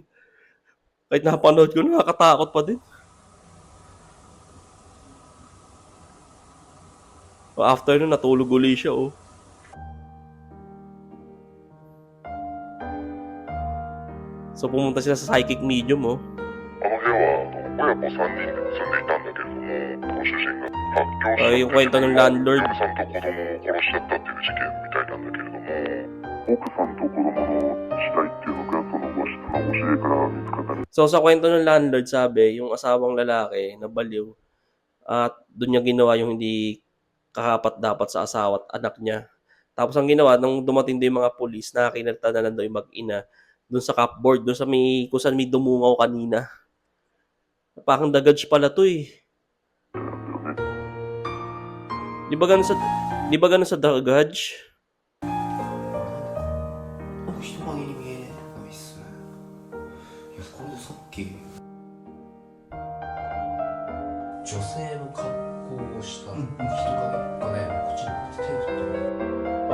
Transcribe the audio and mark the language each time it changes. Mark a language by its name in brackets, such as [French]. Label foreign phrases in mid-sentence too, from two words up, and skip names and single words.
[Filipino] Kahit napanood ko, nakakatakot pa din. After nun, natulog uli siya oh. So pumunta sila sa psychic medium oh. [Japanese] あの部屋は親子3人で住んでいたんだけれども、ご主人が発狂し [Filipino] Yung kwento ng landlord. [Japanese] 嫁さんと子供を殺しちゃったっていう事件みたいなんだけれども、奥さんと子供の死体っていうのがその和室の教えから見つかったり [Filipino] So sa kwento ng landlord, sabi, yung asawang lalaki nabaliw at doon niya ginawa yung hindi kakapat dapat sa asawa at anak niya. Tapos ang ginawa, nung dumating din yung mga pulis, nakakinalta na lang daw yung mag-ina doon sa cupboard, doon sa may, kung saan may dumungaw kanina. Parang The Grudge pala to eh. Di ba ganun sa The Grudge? [Japanese] なんか人影に見えないっすね。いや、これでさっき女性の格好をした人影がね、こっちに手を振ってる。